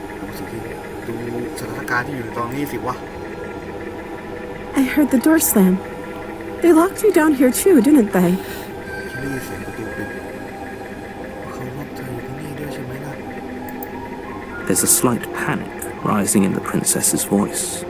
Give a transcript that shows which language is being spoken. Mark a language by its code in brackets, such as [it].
[th] ดูสิ่งที่ดูสถานการณ์ที่อยู่ในตอนนี้สิวะ [en] I heard the door slam. They locked you down here too, didn't they? [th] ที่นี่เสียงประตูปิดเขาล็อกเธออยู่ที่นี่ด้วยใช่ไหมล่ะ [en] There's a slight panic rising in the princess's voice.